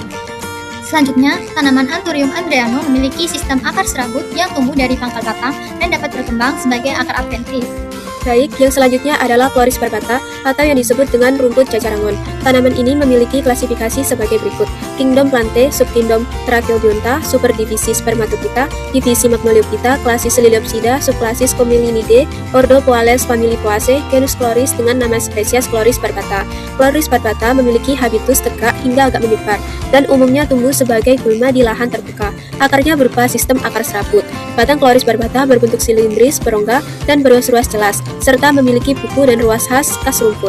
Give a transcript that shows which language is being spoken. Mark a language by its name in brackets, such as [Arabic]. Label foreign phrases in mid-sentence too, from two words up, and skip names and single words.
[Indonesian] Selanjutnya, tanaman Anthurium andreanum memiliki sistem akar serabut yang tumbuh dari pangkal batang dan dapat berkembang sebagai akar adventif. Baik, yang selanjutnya adalah Chloris barbata atau yang disebut dengan rumput cacarangon. Tanaman ini memiliki klasifikasi sebagai berikut: Kingdom Plantae, Subkingdom Thraseobionta, Superdivisi Spermatophyta, Divisi Magnoliophyta, Klasis Liliopsida, Subklasis Commelinidae, Ordo Poales, famili Poaceae, genus Chloris dengan nama spesies Chloris barbata. Chloris barbata memiliki habitus tegak hingga agak menyebar dan umumnya tumbuh sebagai gulma di lahan terbuka. Akarnya berupa sistem akar serabut. Batang Chloris barbata berbentuk silindris, berongga, dan beruas-ruas jelas, serta memiliki buku dan ruas khas rumput.